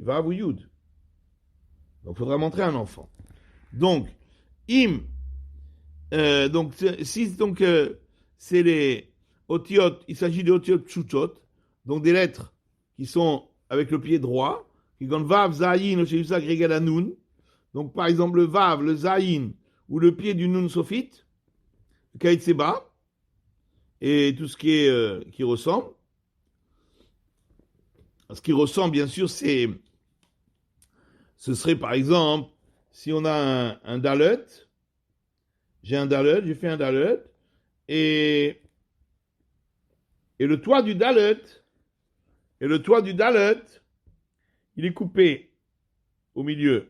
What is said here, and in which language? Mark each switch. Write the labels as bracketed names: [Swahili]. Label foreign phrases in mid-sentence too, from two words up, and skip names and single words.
[French] Vav ou Yud? Donc, il faudra montrer à un enfant. Donc, c'est les otiot, il s'agit des [Hebrew] אותיות פשוטות, [French] donc des lettres qui sont avec le pied droit, qui donnent vav, zayin, osheyusak, [Hebrew] רגל הנון. [French] Donc, par exemple, le vav, le zayin, ou le pied du nun sophite, le kaitseba, et tout ce qui ressemble. Ce qui ressemble, bien sûr, ce serait, par exemple, si on a un dalet, j'ai fait un dalet, et le toit du dalet, il est coupé au milieu.